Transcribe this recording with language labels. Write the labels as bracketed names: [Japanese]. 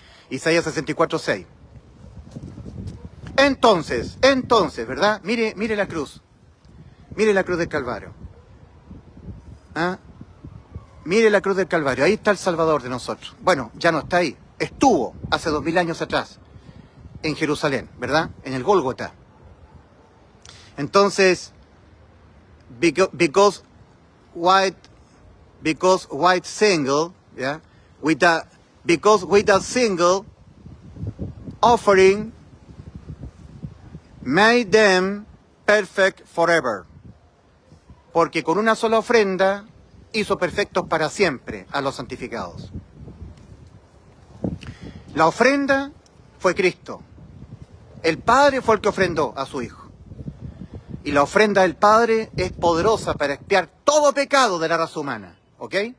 [Spanish] Isaías 64:6. Entonces, ¿verdad? Mire la cruz. Mire la cruz del Calvario. ¿Ah? Mire la cruz del Calvario. Ahí está el Salvador de nosotros. Bueno, ya no está ahí. Estuvo hace 2000 años atrás en Jerusalén, ¿verdad? En el Gólgota. [English] Entonces, because white single, yeah, because with a single offering made them perfect forever. [Spanish] Porque con una sola ofrenda hizo perfectos para siempre a los santificados. La ofrenda fue Cristo. El Padre fue el que ofrendó a su Hijo. Y la ofrenda del Padre es poderosa para expiar todo pecado de la raza humana. ¿Ok?